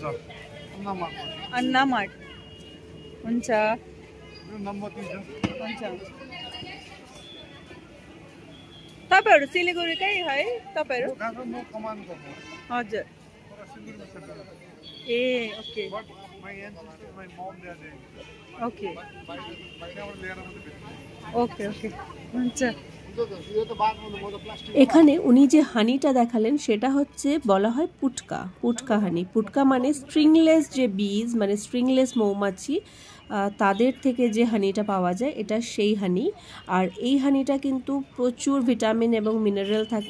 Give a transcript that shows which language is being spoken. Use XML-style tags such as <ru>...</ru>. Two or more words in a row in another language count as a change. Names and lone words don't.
<ne>अन्नामार्ट हुन्छ नम्बर 3 छ हुन्छ। तपाईहरु सिलिगुडीकै है तपाईहरु? म कमानको हो हजुर तर सिलिगुडीमा सेटल ए ओके</ne> <en>but my ancestors my mom they are there</en> <ne>ओके बाहिरबाट ल्याएर मात्रै भेट्नु</ne> <en>okay okay</en> <ne>हुन्छ। यो त बादमा म त प्लास्टिक</ne> <bn>এখানে উনি যে হানিটা দেখালেন সেটা হচ্ছে বলা হয় পুটকা, পুটকা হানি। পুটকা মানে স্ট্রিংলেস যে বীজ, মানে স্ট্রিংলেস মৌমাছি, তাদের থেকে যে হানিটা পাওয়া যায় এটা সেই হানি। আর এই হানিটা কিন্তু প্রচুর ভিটামিন এবং মিনারেল থাকে।</bn>